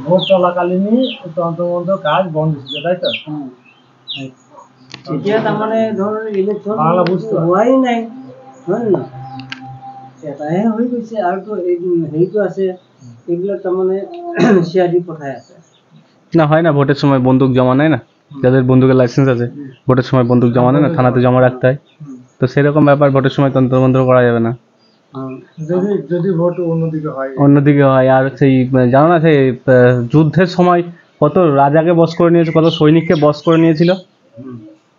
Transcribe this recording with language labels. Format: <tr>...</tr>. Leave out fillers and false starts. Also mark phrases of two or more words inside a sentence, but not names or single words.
<as>ভোট চলাকালীনই তন্ত্ৰমন্ত্ৰ কাজ বন্ধ দিছিলে, তাই তো? এতিয়া তাৰমানে ধৰ ইলেকশ্যন হোৱাই নাই, হয় নে নহয়? এটাহে হৈ গৈছে, আৰুতো হেৰিটো আছে, এইবিলাক তাৰমানে চিআইডি পঠাই আছে।</as> <bn>না হয় না, ভোটের সময় বন্দুক জমা নেয় না, যাদের বন্দুকের লাইসেন্স আছে ভোটের সময় বন্দুক জমা নেয় না, থানাতে জমা রাখতে হয়। তো সেরকম ব্যাপার, ভোটের সময় তন্ত্রমন্ত্র করা যাবে না। যদি ভোট অন্যদিকে হয়। আর সেই জানো না, সেই যুদ্ধের সময় কত রাজাকে বশ করে নিয়েছে, কত সৈনিককে বশ করে নিয়েছিল।</bn>